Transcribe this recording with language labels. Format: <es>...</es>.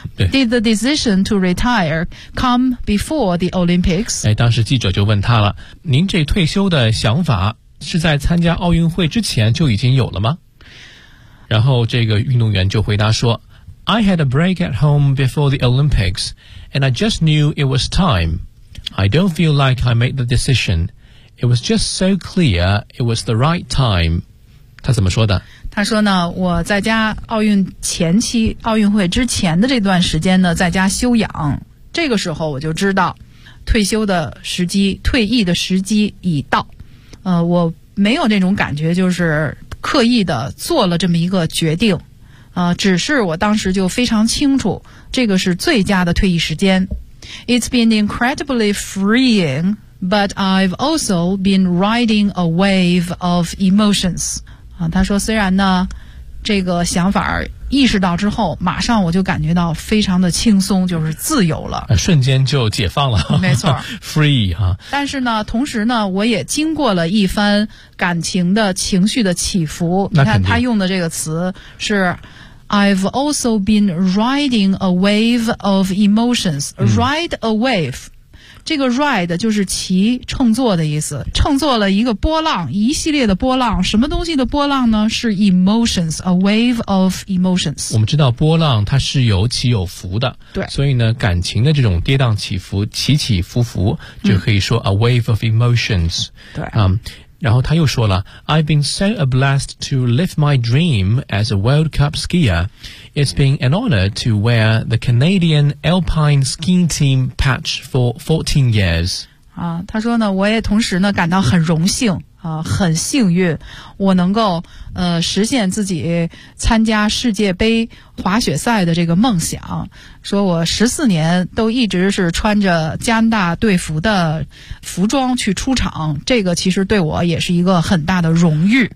<en>Did the decision to retire come before the Olympics?、</en> <zh>哎，当时记者就问他了，您这退休的想法是在参加奥运会之前就已经有了吗？然后这个运动员就回答说，</zh> <en>I had a break at home before the Olympics and I just knew it was time. I don't feel like I made the decision. It was just so clear it was the right time.</en> <zh>他怎么说的？他说呢，我在家奥运前期，奥运会之前的这段时间呢，在家休养，这个时候我就知道退休的时机，退役的时机已到。我没有那种感觉，就是刻意的做了这么一个决定。只是我当时就非常清楚，这个是最佳的退役时间。</zh> <en>It's been incredibly freeing, but I've also been riding a wave of emotions.</en> <zh>他说虽然呢，这个想法意识到之后，马上我就感觉到非常的轻松，就是自由了，瞬间就解放了，没错 free 哈。但是呢，同时呢，我也经过了一番感情的情绪的起伏。你看他用的这个词是</zh> <en>I've also been riding a wave of emotions、</en> <zh>ride a wave，这个 ride 就是骑乘坐的意思，乘坐了一个波浪，一系列的波浪，什么东西的波浪呢？</zh> <en>是 emotions, a wave of emotions。</en> <zh>我们知道波浪它是有起有伏的，对，所以呢，感情的这种跌宕起伏，起起伏伏，就可以说 a wave of emotions。对，然后他又说了</zh> <en>，I've been so blessed to live my dream as a World Cup skier. It's been an honor to wear the Canadian Alpine Skiing Team patch for 14 years.</en> <zh>啊，他说呢，我也同时呢感到很荣幸啊，很幸运，我能够实现自己参加世界杯滑雪赛的这个梦想。说我14年都一直是穿着加拿大队服的服装去出场，这个其实对我也是一个很大的荣誉。</zh>